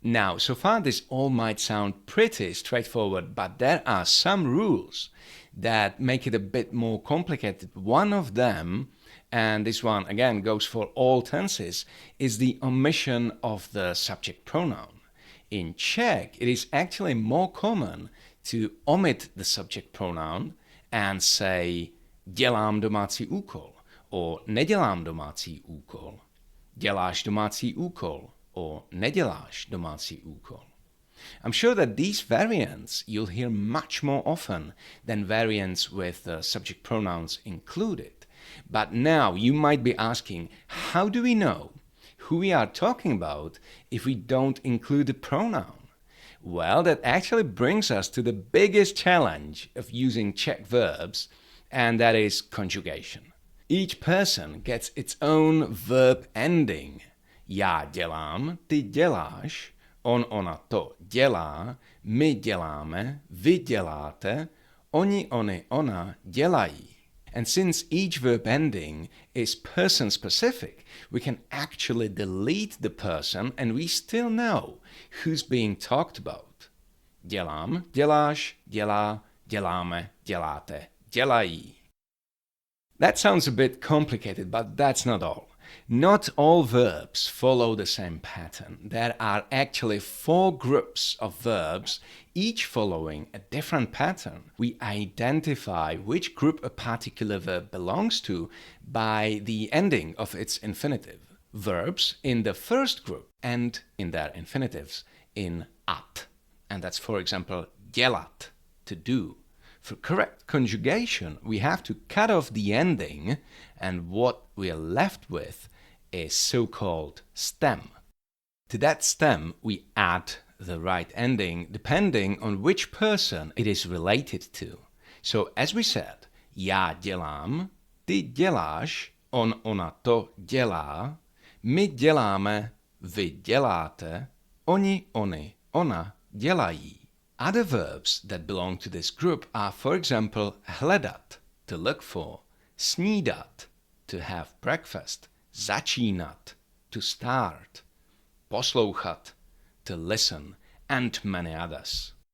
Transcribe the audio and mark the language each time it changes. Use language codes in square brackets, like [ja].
[en] Now, so far this all might sound pretty straightforward, but there are some rules that make it a bit more complicated. One of them, and this one again goes for all tenses, is the omission of the subject pronoun. In Czech, it is actually more common to omit the subject pronoun and say [cs] dělám domácí úkol [en] or [cs] nedělám domácí úkol, děláš domácí úkol [en] or [cs] neděláš domácí úkol. [en] I'm sure that these variants you'll hear much more often than variants with the subject pronouns included. But now you might be asking, how do we know who we are talking about if we don't include the pronoun? Well, that actually brings us to the biggest challenge of using Czech verbs, and that is conjugation. Each person gets its own verb ending. [cs] Já dělám, ty děláš, on, ona, to dělá, my děláme, vy děláte, oni, ony, ona dělají. [en] And since each verb ending is person-specific, we can actually delete the person and we still know who's being talked about. [cs] Dělám, děláš, dělá, děláme, děláte, dělají. [en] That sounds a bit complicated, but that's not all. Not all verbs follow the same pattern. There are actually 4 groups of verbs, each following a different pattern. We identify which group a particular verb belongs to by the ending of its infinitive. Verbs in the first group end in their infinitives in at. And that's, for example, dělat, to do. For correct conjugation, we have to cut off the ending, and what we are left with is so-called stem. To that stem, we add the right ending depending on which person it is related to. So, as we said, [cs] já dělám, ty děláš, on, ona, to dělá, my děláme, vy děláte, oni, ony, ona dělají. [en] Other verbs that belong to this group are, for example, hledat, to look for, snídat, to have breakfast, začínat, to start, poslouchat, to listen, and many others.